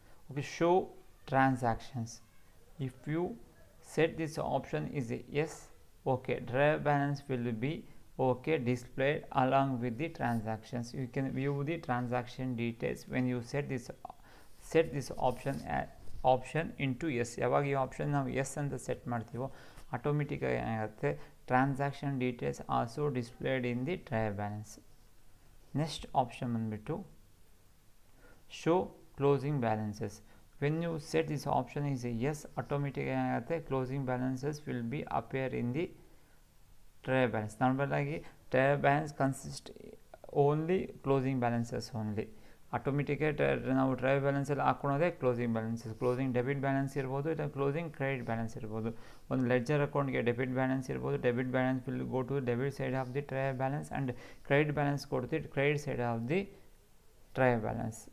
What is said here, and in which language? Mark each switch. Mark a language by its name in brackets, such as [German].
[English] Okay, show transactions. If you set this option is a yes, okay, trial balance will be okay displayed along with the transactions. You can view the transaction details when you set this option into yes. [Kannada] ಯಾವಾಗ ಈ option ನಾವು S ಅಂತ set ಮಾಡ್ತೀವೋ ಆಟೋಮೆಟಿಕ್ಕಾಗಿ ಏನಾಗುತ್ತೆ transaction details [English] Also displayed in the trial balance. [Kannada] Next option ಬಂದ್ಬಿಟ್ಟು show closing balances. [English] when you set this option is a yes, automatically closing balances will be appear in the trial balance. Normally trial balance consists only closing balances only. [Kannada] Automatically ನಾವು trial balance ಎಲ್ಲ ಹಾಕೊಳ್ಳೋದೇ closing balances. Closing debit balance ಇರ್ಬೋದು, ಇಲ್ಲ closing credit balance ಇರ್ಬೋದು. ಒಂದು ledger ಅಕೌಂಟ್ಗೆ debit balance ಇರ್ಬೋದು. [English] Debit balance will go to debit side of the trial balance and credit balance ಕೊಡ್ತಿ credit side of the trial balance.